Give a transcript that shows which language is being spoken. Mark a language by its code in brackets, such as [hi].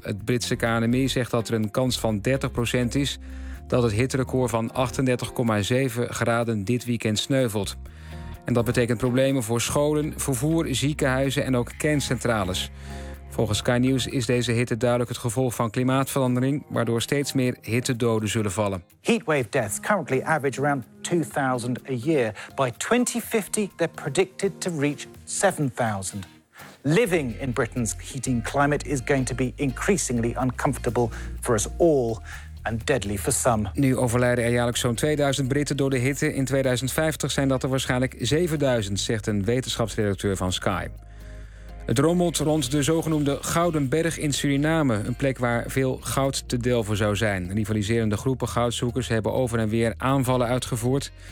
[nl] Het Britse KNMI zegt dat er een kans van 30% is dat het hitterecord van 38,7 graden dit weekend sneuvelt. En dat betekent problemen voor scholen, vervoer, ziekenhuizen en ook kerncentrales. Volgens Sky News is deze hitte duidelijk het gevolg van klimaatverandering, waardoor steeds meer hittedoden zullen vallen. [en] Heatwave deaths currently average around 2000 a year. By 2050 they're predicted to reach 7000. Living in Britain's heating climate is going to be increasingly uncomfortable for us all and deadly for some. [nl] Nu overlijden er jaarlijks zo'n 2000 Britten door de hitte. In 2050 zijn dat er waarschijnlijk 7000, zegt een wetenschapsredacteur van Sky. Het rommelt rond de zogenoemde Gouden Berg in Suriname, een plek waar veel goud te delven zou zijn. Rivaliserende groepen goudzoekers hebben over en weer aanvallen uitgevoerd.